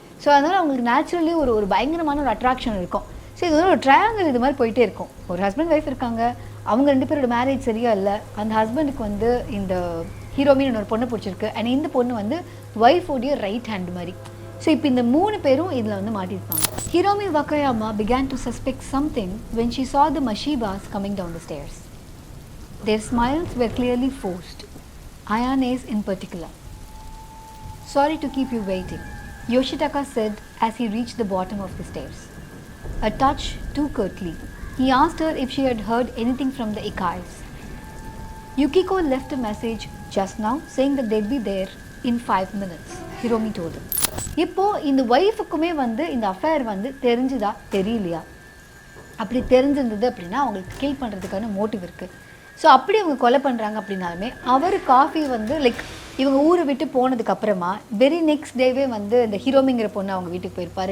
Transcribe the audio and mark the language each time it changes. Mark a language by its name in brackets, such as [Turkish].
[Tamil] So அதனால் அவங்களுக்கு naturally ஒரு பயங்கரமான ஒரு அட்ராக்ஷன் இருக்கும். ஸோ இது வந்து ஒரு ட்ரையாங்கிள் இது மாதிரி போயிட்டே இருக்கும். ஒரு ஹஸ்பண்ட் ஒய்ஃப் இருக்காங்க, அவங்க 2 பேரோட மேரேஜ் சரியா இல்லை, அந்த ஹஸ்பண்டுக்கு வந்து இந்த ஹீரோமின்னு ஒரு பொண்ணு பிடிச்சிருக்கு, அண்ட் இந்த பொண்ணு வந்து ஒய்ஃபோடைய ரைட் ஹேண்ட் மாதிரி. ஸோ இப்போ இந்த 3 பேரும் இதில் வந்து மாட்டியிருப்பாங்க. [English] Hiromi Wakayama began to suspect something when she saw the Mashibas coming down the stairs. Their smiles were clearly forced, Ayane's in particular. "Sorry to keep you waiting," Yoshitaka said as he reached the bottom of the stairs. A touch too curtly, he asked her if she had heard anything from the Ikais. "Yukiko left a message just now saying that they'd be there in 5 minutes," Hiromi told him. [Tamil] இப்போ இந்த ஒய்ஃபுக்குமே வந்து இந்த affair வந்து தெரிஞ்சுதா தெரியலையா? அப்படி தெரிஞ்சிருந்தது அப்படின்னா அவங்களுக்கு கில் பண்ணுறதுக்கான மோட்டிவ் இருக்குது. ஸோ அப்படி அவங்க கொலை பண்ணுறாங்க அப்படின்னாலுமே அவர் காஃபி வந்து லைக் இவங்க ஊரை விட்டு போனதுக்கப்புறமா வெரி நெக்ஸ்ட் டேவே வந்து இந்த ஹீரோமிங்கிற பொண்ணு அவங்க வீட்டுக்கு போயிருப்பார்.